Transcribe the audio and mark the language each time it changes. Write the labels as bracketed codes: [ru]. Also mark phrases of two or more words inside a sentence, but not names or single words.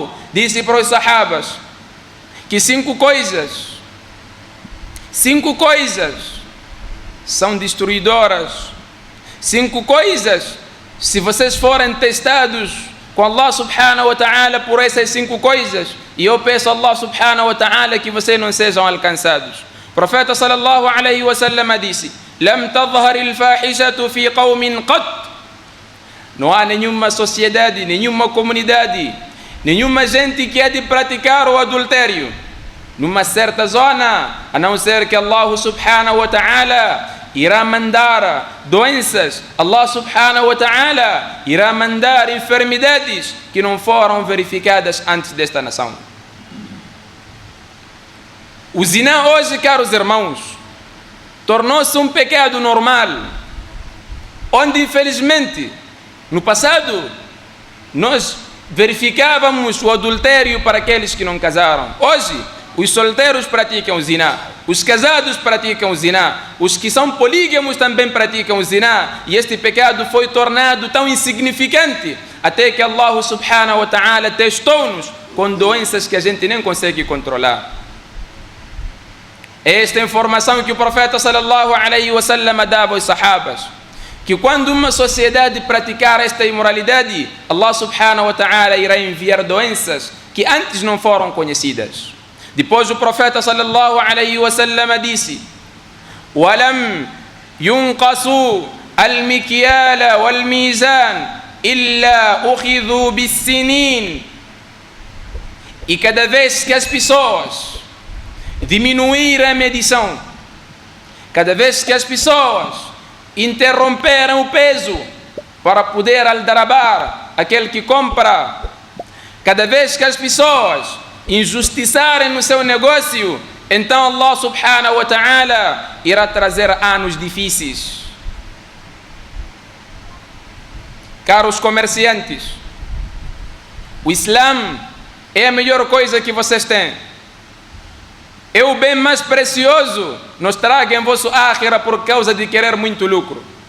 [pt] Disse para os sahabas que 5 coisas são destruidoras. 5 coisas, se vocês forem testados com [ar] الله سبحانه وتعالى [pt] por essas 5 coisas, e eu peço a [ar] الله سبحانه وتعالى [pt] que vocês não sejam alcançados. O profeta [ar] صلى الله عليه وسلم disse: لم تظهر الفاحشة في قوم قط. [pt] Não há nenhuma sociedade, nenhuma comunidade, nenhuma gente que há de praticar o adultério numa certa zona, a não ser que [ar] الله سبحانه وتعالى [pt] irá mandar doenças, [ar] الله سبحانه وتعالى [pt] irá mandar enfermidades que não foram verificadas antes desta nação. O zina hoje, caros irmãos, tornou-se um pecado normal, onde infelizmente no passado nós verificávamos o adultério para aqueles que não casaram. Hoje os solteiros praticam o zina, os casados praticam o zina, os que são polígamos também praticam o zina, e este pecado foi tornado tão insignificante até que [ar] الله سبحانه وتعالى [pt] testou-nos com doenças que a gente nem consegue controlar. Esta informação que o profeta [ar] صلى الله عليه وسلم [pt] dava aos sahabas, que quando uma sociedade praticar esta imoralidade, [ar] الله سبحانه وتعالى [pt] irá enviar doenças que antes não foram conhecidas. Depois o profeta [ar] صلى الله عليه وسلم disse: ولم ينقصوا المكيال والميزان إلا أخذوا بالسنين. [pt] E cada vez que as pessoas diminuíram a medição, cada vez que as pessoas interromperam o peso para poder aldrabar aquele que compra, cada vez que as pessoas injustiçarem no seu negócio, então [ar] الله سبحانه وتعالى [pt] irá trazer anos difíceis. Caros comerciantes, O Islã é a melhor coisa que vocês têm. É o bem mais precioso. Não estraguem vosso ákhira por causa de querer muito lucro.